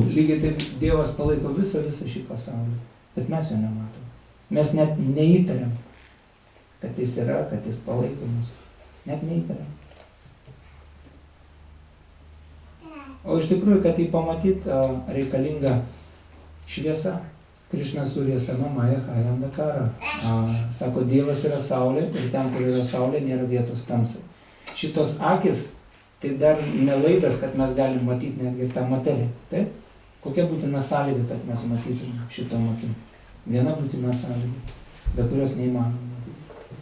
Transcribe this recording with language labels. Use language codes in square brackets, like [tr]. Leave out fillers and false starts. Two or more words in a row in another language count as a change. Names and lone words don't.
[lt] Lygiai taip Dievas palaiko visą šį pasaulį, bet mes jo nematom. Mes net neįtariam, kad jis yra, kad jis palaiko mus. Net neįtariam. O iš tikrųjų, kad jį pamatyt, reikalinga šviesa. [bn] কৃষ্ণ সূর্য সম মায়া হয় অন্ধকার. [lt] Sako, Dievas yra saulė ir ten, kur yra saulė, nėra vietos tamsai. Šitos akis, tai dar nelaidas, kad mes galim matyti netgi tą materiją. Taip? Kokia būtina sąlyga, kad mes matytum šitom akim? Viena būtina sąlyga, be kurios neįmanoma matyti.